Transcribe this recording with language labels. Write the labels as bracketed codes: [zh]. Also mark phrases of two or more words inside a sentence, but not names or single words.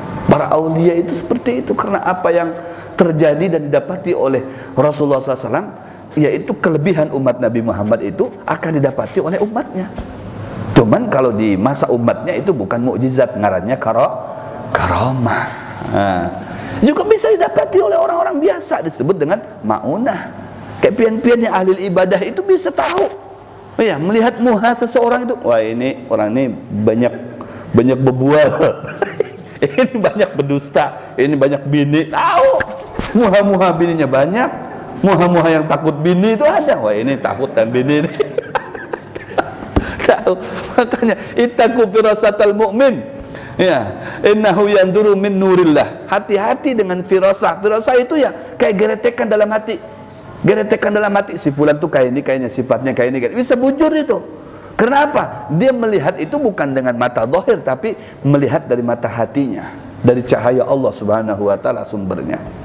[id] Para aulia itu seperti itu, karena apa yang terjadi dan didapati oleh Rasulullah SAW, yaitu kelebihan umat Nabi Muhammad itu akan didapati oleh umatnya. Cuman kalau di masa umatnya itu bukan mukjizat, ngarannya karamah. Juga bisa didapati oleh orang-orang biasa, disebut dengan ma'unah. Kayak pian-pian yang ahli ibadah itu bisa tahu, melihat muha seseorang itu, wah ini orang ini banyak berbual. Ini banyak berdusta, ini banyak bini, tahu. Muha-muha bininya banyak, muha-muha yang takut bini itu ada. Wah ini takut dan bini ini. Tahu. Makanya [ar] ittaqu firasatal mu'min. Innahu yanduru min nurillah. [id] Hati-hati dengan firasah. Firasah itu ya kayak geretekan dalam hati. Geretekan dalam hati, si fulan tuh kayak ini, kayaknya sifatnya kayak ini, bisa bujur itu. Kenapa? Dia melihat itu bukan dengan mata zahir, tapi melihat dari mata hatinya, dari cahaya Allah [ar] Subhanahu wa taala [id] sumbernya.